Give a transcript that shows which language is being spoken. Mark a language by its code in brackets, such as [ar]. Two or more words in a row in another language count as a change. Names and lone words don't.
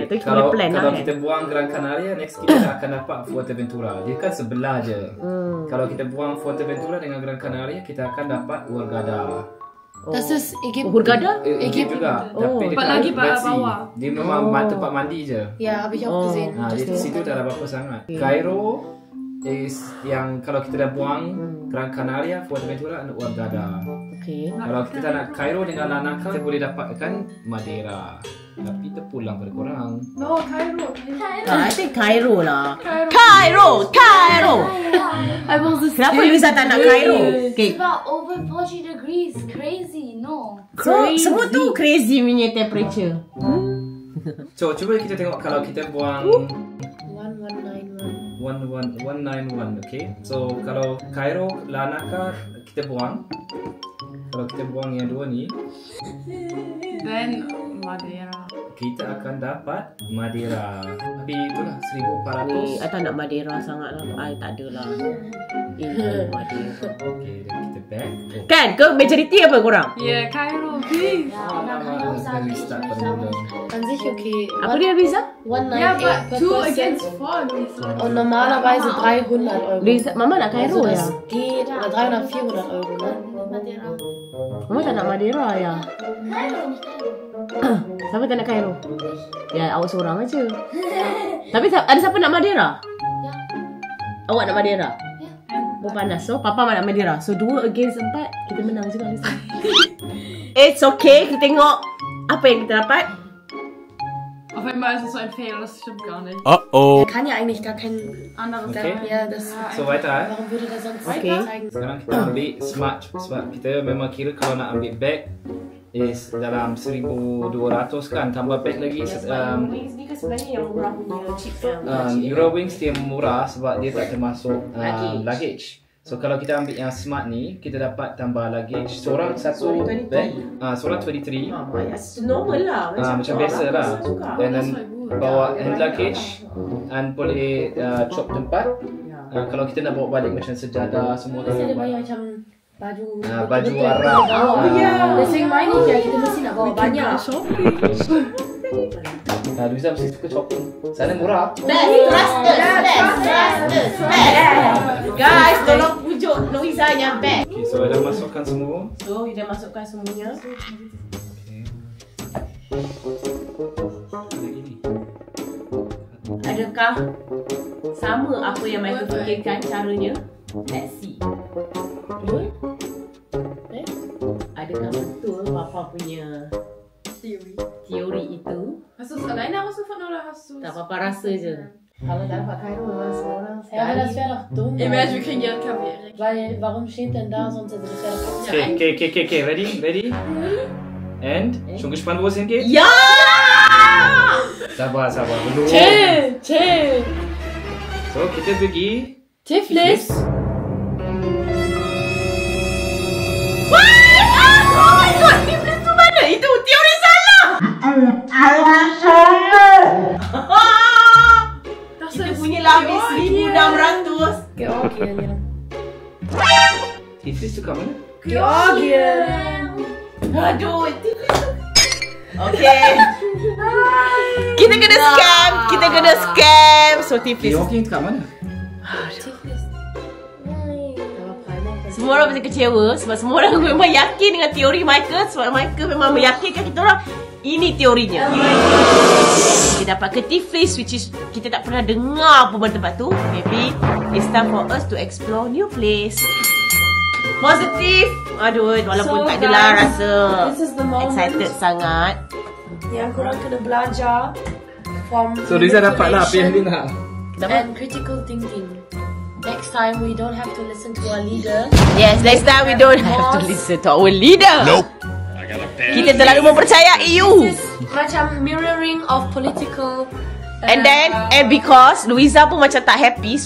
[ms] Tu kita boleh plan lah kalau kan. kita buang Gran Canaria, next kita akan dapat Fuerteventura. Dia kan sebelah je. Kalau kita buang Fuerteventura dengan Gran Canaria, kita akan dapat Hurghada. [de] Das ist Ägypten. [ms] Hurghada? Egypt juga. Tapi dekat lagi Red Sea. bawah. Dia memang tempat mandi je. [de] Ja, habe ich auch gesehen. [ms] Di situ tak ada apa-apa sangat. Cairo is yang kalau kita dah buang Gran Canaria, Fuerteventura dan Hurghada. Okay. Kalau kita nak Cairo dengan Larnaca, kita boleh dapatkan Madeira. Tapi terpulang pada korang. [en] No, Cairo. I think Cairo lah. Cairo. [ms] Kenapa Luisa tak nak Cairo? Okay. [en] It's about over 40 degrees. Crazy, no. [ms] So, semua tu crazy punya temperature. So, cuba kita tengok kalau kita buang 1191, okay? So, kalau Cairo, Larnaca kita buang. Kalau kita buang yang dua ni, [en] Then Madeira. [ms] kita akan dapat Madeira. Tapi itulah 1,400. I tak nak Madeira sangat lah. I tak ada lah. Madeira. Okay, dan kita back. Kan? Ke majority apa korang? [en] Yeah, Cairo, please. [ms] Kita restart pada mula. [de] An sich okay. [ms] Apa dia Luisa? 198 [en] Yeah, per but 2 person. against 4. [de] Und normalerweise 300 Euro. [ms] Luisa, Mama nak Cairo ya? [de] Das geht, oder 300, 400 Euro, ne? [ms] Mama tak nak Madeira ya? Siapa tak nak Cairo? Ya, awak seorang aja. Tapi ada siapa nak Madeira? Ya. Awak nak Madeira? Ya. Oh panas. So Papa nak Madeira. So 2 against 4, kita menang juga. [en] It's okay. [ms] Kita tengok apa yang kita dapat. [de] Auf einmal ist es so ein Fehler, das stimmt gar nicht. Kann ja eigentlich gar kein Anderes Okay. Ja, das. So, weiter. Warum würde der sonst Okay. zeigen? [ms] Sekarang kita ambil smart. Sebab kita memang kira kalau nak ambil bag is dalam 1,200 kan, tambah beg lagi. Wings ni kan sebenarnya yang murah punya chip yang Eurowings dia murah sebab dia tak termasuk luggage. So kalau kita ambil yang smart ni, kita dapat tambah luggage. Seorang satu bag, seorang 23. normal lah. Macam biasa lah. [en] And then [ms] bawa [en] hand luggage [ms] and boleh chop tempat. Kalau kita nak bawa balik macam sejadah semua tu. Biasa dia bayar macam baju baju Arab. Biasanya main ni kita mesti nak bawa banyak. Luiza mesti suka shopping. Sana murah. Guys, tolong pujuk Luiza yang bag. Okay, so dah masukkan semua. So, kita masukkan semuanya. Adakah sama apa yang Michael fikirkan caranya? [en] Let's see. [ms] Betul? Adakah betul Papa punya teori itu? [de] Hast du es alleine ausgefunden oder hast du [ms] Tak apa-apa, rasa je. Kalau tak dapat Kairo memang semua orang [de] Ja, aber das wäre doch dumm. Imagine, wir kriegen ja Kaffee. Weil, warum steht denn da sonst? Also das wäre doch [en] Okay. Ready? And? [de] Schon gespannt, wo es hingeht? [ms] Ya! Sabar dulu. Chill! So, kita pergi Tiflis! [en] Oh my god! [ms] Tiflis tu mana? Itu teori salah! Kita punya lah habis 1,600. [de] Georgien, ja. [ms] Tiflis tu kat mana? [de] Georgien! [ms] Aduh, Tiflis. Okay. Kita kena scam. So Tiflis. Georgien kat mana? Tiflis. Semua orang mesti kecewa sebab semua orang memang yakin dengan teori Michael. Sebab Michael memang meyakinkan kita orang ini teorinya. Kita dapat ke Tiflis, which is kita tak pernah dengar pun tempat tu. [en] Maybe it's time for us to explore new place. [ms] Positif. Aduh, walaupun tak adalah rasa excited sangat. Yang korang kena belajar from So Riza dapat lah apa yang dia nak. [en] and critical thinking. Next time we don't have to listen to our leader. Yes, next time we don't have to listen to our leader. Nope. [ms] Kita terlalu mempercayai you. Macam [en] mirroring of political. And because [ms] Luiza pun macam tak happy.